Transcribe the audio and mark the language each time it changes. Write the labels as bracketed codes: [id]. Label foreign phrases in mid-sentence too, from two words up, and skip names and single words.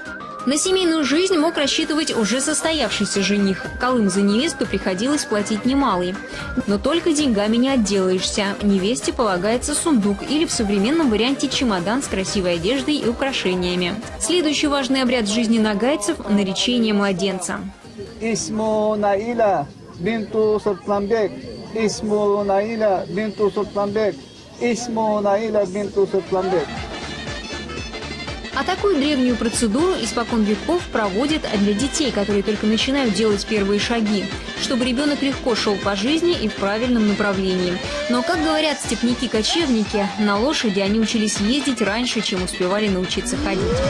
[ru] На семейную жизнь мог рассчитывать уже состоявшийся жених. Калым за невесту приходилось платить немалый. Но только деньгами не отделаешься. Невесте полагается сундук или в современном варианте чемодан с красивой одеждой и украшениями. Следующий важный обряд в жизни ногайцев – наречение младенца. [ar] اسم نائلة بنت سلطانبك. اسم نائلة بنت سلطانبك. اسم نائلة بنت سلطانبك. [ru] А такую древнюю процедуру испокон веков проводят для детей, которые только начинают делать первые шаги, чтобы ребенок легко шел по жизни и в правильном направлении. Но, как говорят степняки-кочевники, на лошади они учились ездить раньше, чем успевали научиться ходить.